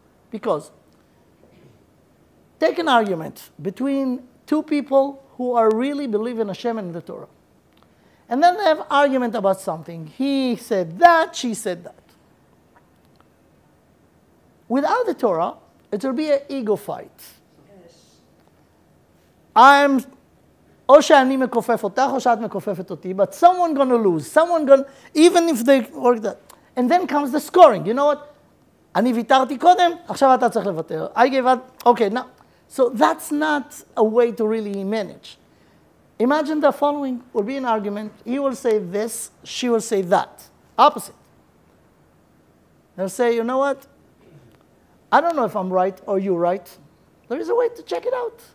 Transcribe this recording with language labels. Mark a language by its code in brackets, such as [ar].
[en] Because take an argument between two people who are really believe in Hashem and the Torah. And then they have argument about something. He said that, she said that. Without the Torah, it will be an ego fight. Yes. [he] או שאני מכופף אותך, או שאת מכופפת אותי, [en] but someone going to lose. Even if they work that. And then comes the scoring. You know what? [he] אני ויתרתי קודם, עכשיו אתה צריך לוותר. [en] I gave up. Okay, now. So that's not a way to really manage. Imagine the following will be an argument. He will say this, she will say that. Opposite. They'll say, you know what? I don't know if I'm right or you're right. There is a way to check it out.